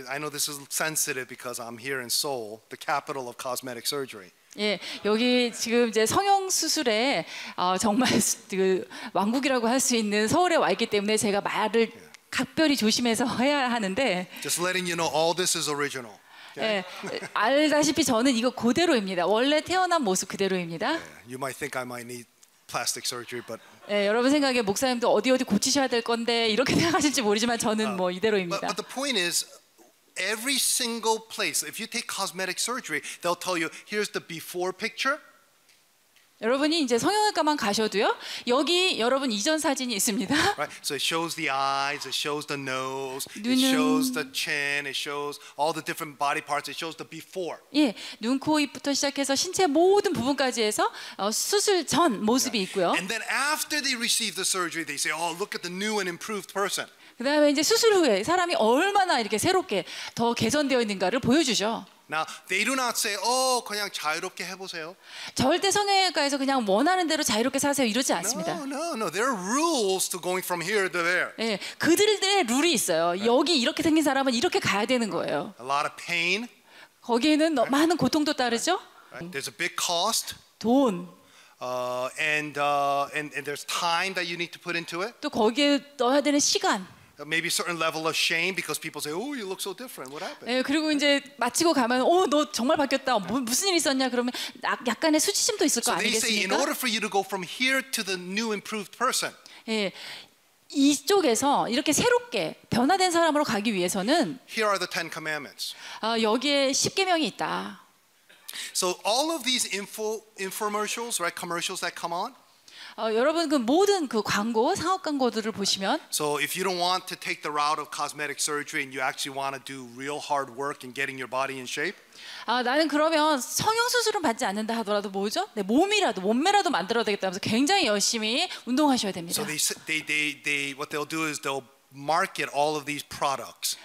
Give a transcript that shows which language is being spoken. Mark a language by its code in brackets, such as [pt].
[en] I know this is sensitive because I'm here in Seoul, the capital of cosmetic surgery. [ko] 예, 여기 지금 이제 성형 수술에 정말 그 왕국이라고 할 수 있는 서울에 와 있기 때문에 제가 말을 각별히 조심해서 해야 하는데. [en] Just letting you know, all this is original. [ko] 예, 알다시피 저는 이거 그대로입니다. 원래 태어난 모습 그대로입니다. [en] You might think I might need plastic surgery, but [ko] 예, 여러분 생각에 목사님도 어디 고치셔야 될 건데 이렇게 생각하실지 모르지만 저는 뭐 이대로입니다. [en] But the point is, every single place, if you take cosmetic surgery, they'll tell you, here's the before picture. [ko] 여러분이 이제 성형외과만 가셔도요. 여기 여러분 이전 사진이 있습니다. [en] Right? So it shows the eyes, it shows the nose, it shows the chin, it shows all the different body parts, it shows the before. [ko] 예, 눈, 코, 입부터 시작해서 신체 모든 부분까지 해서 수술 전 모습이 있고요. [en] And then after they receive the surgery, they say, oh, look at the new and improved person. [ko] 그다음에 이제 수술 후에 사람이 얼마나 이렇게 새롭게 더 개선되어 있는가를 보여주죠. [en] Now they do not say, oh, [ko] 그냥 자유롭게 해보세요. 절대 성형외과에서 그냥 원하는 대로 자유롭게 사세요 이러지 않습니다. [en] No. There are rules to going from here to there. [ko] 예, 그들의 룰이 있어요. 여기 이렇게 생긴 사람은 이렇게 가야 되는 거예요. [en] A lot of pain. [ko] 거기에는 많은 고통도 따르죠. [en] Right? There's a big cost. [ko] 돈. [en] And there's time that you need to put into it. [ko] 또 거기에 넣어야 되는 시간. [en] Maybe a certain level of shame because people say, "Oh, you look so different. What happened?" [ko] 예, 그리고 이제 마치고 가면, 너 정말 바뀌었다. 무슨 일 있었냐? 그러면 약간의 수치심도 있을 거 [en] So they say, in [ko] 아니겠습니까? [en] order for you to go from here to the new improved person, [ko] 예, 이쪽에서 이렇게 새롭게 변화된 사람으로 가기 위해서는 [en] here are the Ten Commandments. [ko] 여기에 10계명이 있다. [en] So all of these infomercials, right, commercials that come on. [ko] 여러분 그 모든 그 광고, 상업 광고들을 보시면 [en] So if you don't want to take the route of cosmetic surgery and you actually want to do real hard work in getting your body in shape, [ko] 나는 그러면 성형 수술은 받지 않는다 하더라도 뭐죠? 내 몸매라도 만들어야 되겠다면서 굉장히 열심히 운동하셔야 됩니다. [en] so they what they'll do is they'll market all of these products.